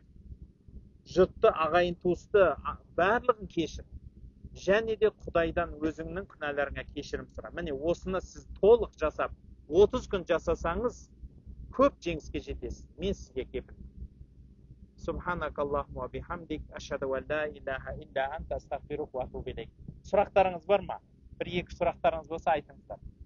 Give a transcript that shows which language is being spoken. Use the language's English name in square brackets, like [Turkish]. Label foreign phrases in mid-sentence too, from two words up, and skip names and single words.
[Kazakh] Жұртты, ағайын туысты, барлығын кешір. Және де Құдайдан өзіңнің күнәларыңа кешірім сұра. Міне осыны сіз толық жасап, 30 күн жасасаңыз, көп жеңіске жетесіз. Мен сізге кепілмін. [Arabic] سبحانك اللهم وبحمدك أشهد أن لا إله إلا أنت أستغفرك وأتوب إليك. [Kazakh] Сұрақтарыңыз бар ма? Бір-екі сұрақтарыңыз болса айтыңыздар.